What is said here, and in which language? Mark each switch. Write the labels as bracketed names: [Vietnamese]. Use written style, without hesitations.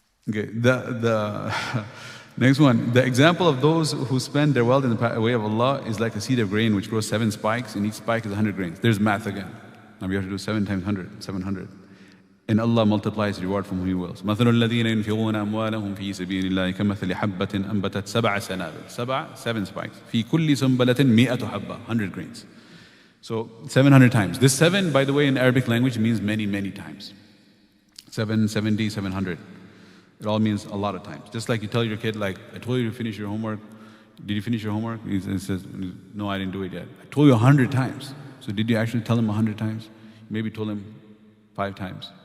[English] Okay, the next one. The example of those who spend their wealth in the way of Allah is like a seed of grain which grows 7 spikes, and each spike is 100 grains. There's math again. Now we have to do 7 times 100, 700. And Allah multiplies reward from whom He wills. [Arabic] مثل الذين ينفقون أموالهم في سبيل الله كمثل حبة أنبتت 7 سنابل. [English] 7 spikes. [Arabic] في كل سنبلة 100 حبة, [English] 100 grains. So 700 times. This 7, by the way, in Arabic language means many, many times. 7, 70, 700. It all means a lot of times. Just like you tell your kid, like, I told you to finish your homework. Did you finish your homework? He says, no, I didn't do it yet. I told you 100 times. So did you actually tell him 100 times? Maybe told him 5 times.